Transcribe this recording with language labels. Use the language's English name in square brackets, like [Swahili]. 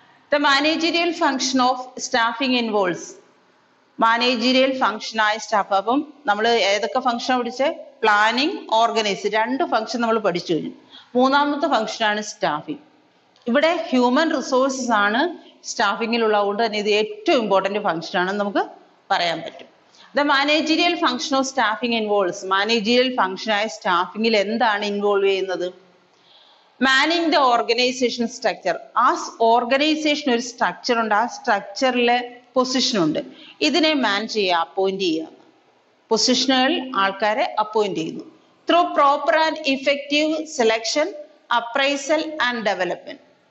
[English] The managerial function of staffing involves managerial function [Malayalam] ആയ staff അപ്പം നമ്മൾ ഏതൊക്കെ ഫംഗ്ഷൻ പഠിച്ചേ planning organize രണ്ട് ഫംഗ്ഷൻ നമ്മൾ പഠിച്ചു കഴിഞ്ഞു. മൂന്നാമത്തെ ഫംഗ്ഷൻ ആണ് staffing. ഇവിടെ human resources ആണ് staffingൽ ഉള്ളതുകൊണ്ട് തന്നെ ഇത് ഏറ്റവും ഇമ്പോർട്ടന്റ് ഫംഗ്ഷൻ ആണെന്ന് നമുക്ക് പറയാൻ പറ്റും. [English] The managerial function of staffing involves managerial function [Malayalam] ആയ staffing ൽ എന്താണ് ഇൻവോൾവ് ചെയ്യുന്നത്? [English] Manning the organization structure. [Malayalam] ആ ഓർഗനൈസേഷൻ ഒരു സ്ട്രക്ചർ ഉണ്ട്, ആ സ്ട്രക്ചറിലെ പൊസിഷൻ ഉണ്ട്. ഇതിനെ മാൻ ചെയ്യുക, അപ്പോയിന്റ് ചെയ്യുക. പൊസിഷനുകൾ ആൾക്കാരെ അപ്പോയിന്റ് ചെയ്യുന്നു. [English] Through proper and effective selection, appraisal and development.